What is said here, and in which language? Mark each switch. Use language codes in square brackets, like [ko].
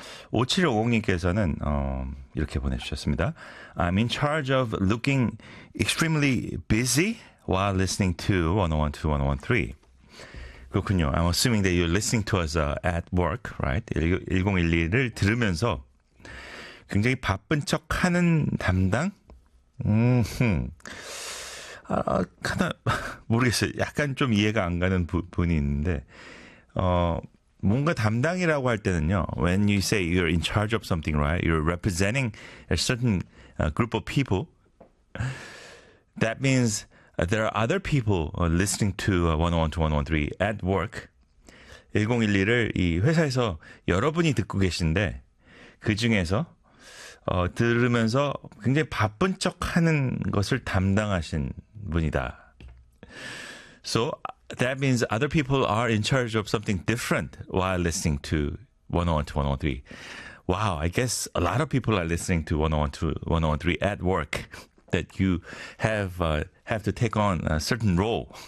[ko] 5750님께서는 이렇게 보내주셨습니다. [en] I'm in charge of looking extremely busy while listening to 101.2, 101.3. [ko] 그렇군요. [en] I'm assuming that you're listening to us at work, right? [ko] 1012를 들으면서 굉장히 바쁜 척 하는 담당? 하나 모르겠어요. 약간 좀 이해가 안 가는 부분이 있는데 뭔가 담당이라고 할 때는요. [en] When you say you're in charge of something, right? You're representing a certain group of people. That means there are other people listening to 101.2, 101.3 at work. [ko] 1012를 이 회사에서 여러분이 듣고 계신데 그 중에서 들으면서 굉장히 바쁜 척 하는 것을 담당하신 분이다. [en] So that means other people are in charge of something different while listening to 101.2, 101.3. Wow, I guess a lot of people are listening to 101.2, 101.3 at work that you have to take on a certain role.